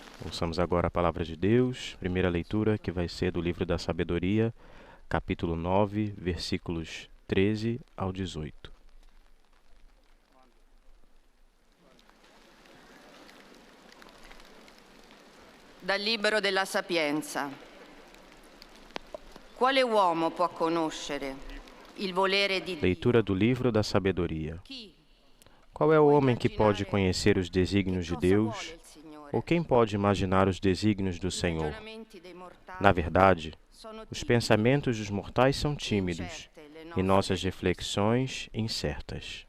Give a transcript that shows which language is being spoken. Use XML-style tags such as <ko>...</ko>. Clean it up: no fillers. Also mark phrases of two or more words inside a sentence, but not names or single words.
<pt>Ouçamos agora a palavra de Deus, primeira leitura que vai ser do livro da Sabedoria, capítulo 9, versículos 13 ao 18.</pt> <it>Dal libro della Sapienza. Quale uomo può conoscere il volere di Dio?</it> <pt>Leitura do livro da Sabedoria. Qual é o homem que pode conhecer os desígnios de Deus? Ou quem pode imaginar os desígnios do Senhor? Na verdade, os pensamentos dos mortais são tímidos e nossas reflexões incertas.</pt>